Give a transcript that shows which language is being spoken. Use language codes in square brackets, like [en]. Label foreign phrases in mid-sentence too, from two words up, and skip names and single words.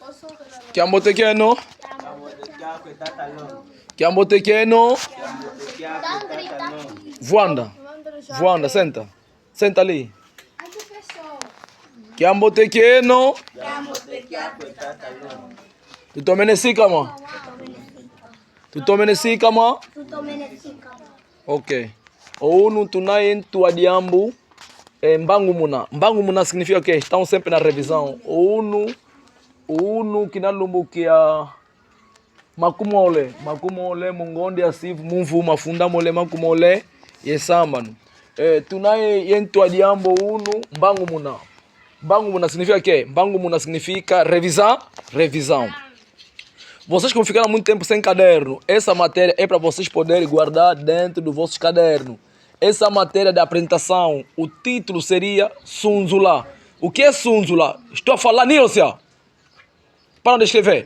[kg] Kiambotekeno. Kiambotekeno. Voanda. Voanda, [pt] senta. Senta ali. [kg] Kiambotekeno. Tutomenesikama. Tutomenesikama. Ok. Ounu tunaye tuadiambu. Mbangu muna. Mbangu muna [pt] significa o quê? Estão sempre na revisão. [kg] Unu kinalumbukia makumole. Makumole mungonde asivu mumvu mafunda mole makumole yesambanu. Tunaye yentu adiambo unu mbangu muna. Mbangu muna [pt] significa o quê? [kg] Mbangu muna [pt] significa revisão. Vocês que vão ficar muito tempo sem caderno, essa matéria é para vocês poderem guardar dentro do vosso caderno. Essa matéria de apresentação, o título seria Sunzula. O que é Sunzula? Estou a falar, Nilcia. Parem de escrever.